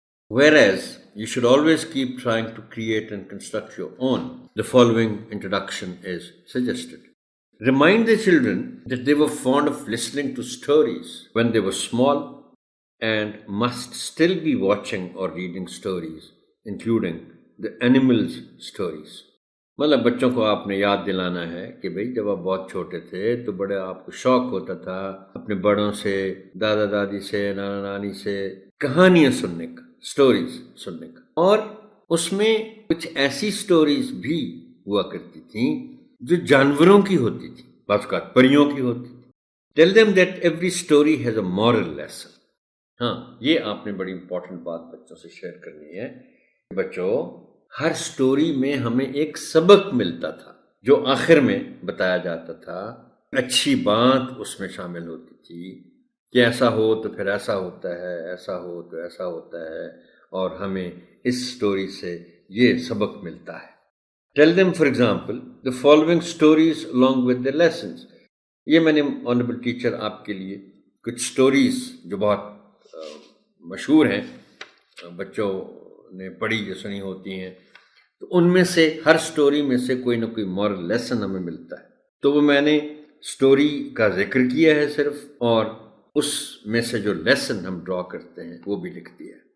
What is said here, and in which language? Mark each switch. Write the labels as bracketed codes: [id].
[en] Whereas you should always keep trying to create and construct your own, the following introduction is suggested. Remind the children that they were fond of listening to stories when they were small and must still be watching or reading stories, including the animals' stories. [ur] مطلب بچوں کو آپ نے یاد دلانا ہے کہ بھئی جب آپ بہت چھوٹے تھے تو بڑے آپ کو شوق ہوتا تھا اپنے بڑوں سے، دادا دادی سے، نانا نانی سے کہانیاں سننے کا، سٹوریز سننے کا، اور اس میں کچھ ایسی سٹوریز بھی ہوا کرتی تھیں جو جانوروں کی ہوتی تھی، بعض اوقات پریوں کی ہوتی تھی. [en] Tell them that every story has a moral lesson. [ur] ہاں، یہ آپ نے بڑی امپورٹنٹ بات بچوں سے شیئر کرنی ہے. بچوں، ہر سٹوری میں ہمیں ایک سبق ملتا تھا جو آخر میں بتایا جاتا تھا. اچھی بات اس میں شامل ہوتی تھی کہ ایسا ہو تو پھر ایسا ہوتا ہے، ایسا ہو تو ایسا ہوتا ہے، اور ہمیں اس سٹوری سے یہ سبق ملتا ہے. [en] Tell them, for example, the following stories along with their lessons. [ur] یہ میں نے آنریبل ٹیچر آپ کے لیے کچھ سٹوریز جو بہت مشہور ہیں، بچوں نے پڑھی جو سنی ہوتی ہیں، تو ان میں سے ہر سٹوری میں سے کوئی نہ کوئی مورل لیسن ہمیں ملتا ہے. تو وہ میں نے سٹوری کا ذکر کیا ہے صرف، اور اس میں سے جو لیسن ہم ڈرا کرتے ہیں وہ بھی لکھ دیا ہے.